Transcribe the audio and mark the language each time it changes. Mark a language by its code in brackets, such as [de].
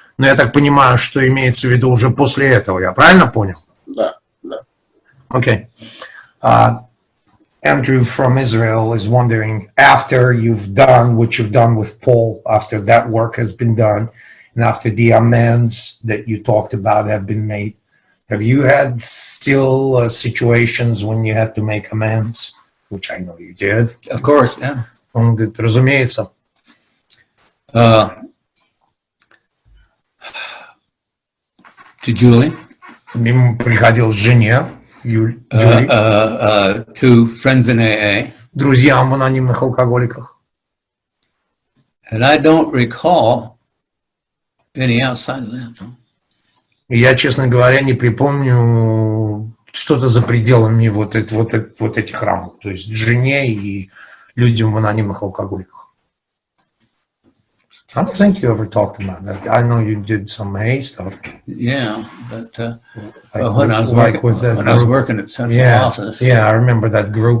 [ru] Но я так понимаю, что имеется в виду уже после этого, я правильно понял? Да, да. [en] Okay. Andrew from Israel is wondering, after you've done what you've done with Paul, after that work has been done, and after the amends that you talked about have been made, have you had still situations when you had to make amends? Which I know you did. Of course, yeah. [ru] Он говорит, разумеется. [en] To Julie. [ru] Ему приходил жене, Julie. [en] To friends in AA. [ru] Друзьям в анонимных алкоголиках. [en] And I don't recall any outside of that. [ru] Я, честно говоря, не припомню что-то за пределами вот этих рамок. То есть жене и людям в анонимных алкоголиках. [en] I don't think you ever talked about that. I know you did some AA stuff. Yeah, but when I was working at Central Office. Yeah, I remember that group.